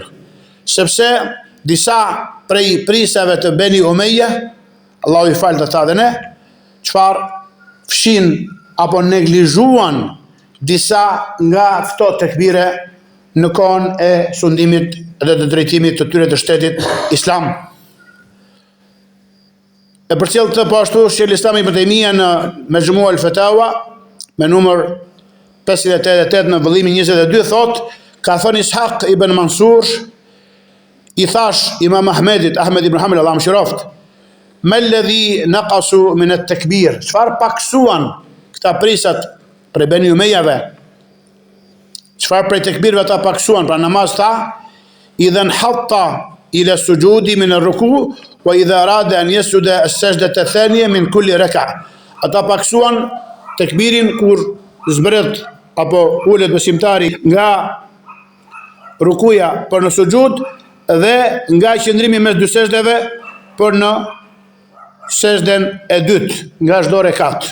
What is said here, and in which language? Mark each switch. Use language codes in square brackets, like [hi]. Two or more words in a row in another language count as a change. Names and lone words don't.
[sq] Sepse disa prej prisave të Beni Umeje, Allahu i falë të ta dhe ne, çfarë fshin apo neglizhuan disa nga këto tekbire në kohën e sundimit dhe të drejtimit të tyre të shtetit islam. E përcjell këtë po ashtu Sheikh Islami Ibn Taymija në Majmu' al-Fatawa me numër 588 në vëllimin 22 thot, ka thënë Ishaq ibn Mansur, i thash Imam Ahmedit, Ahmed ibn Hanbal Allah mëshiroft, [ar] ما الذي نقصوا من التكبير, [sq] çfarë paksuan këta prisat për Beni Umejave, çfarë prej tekbirëve ata paksuan, pra namaz tha, [ar] إذا انحط إلى السجود من الركوع وإذا أراد أن يسجد السجدة الثانية من كل ركعة. [sq] Ata paksuan tekbirin kur zbret apo ulet besimtari nga rukuja për në sujud dhe nga qëndrimi mes dy sejdeve për në sejdën e dytë nga çdo rekat.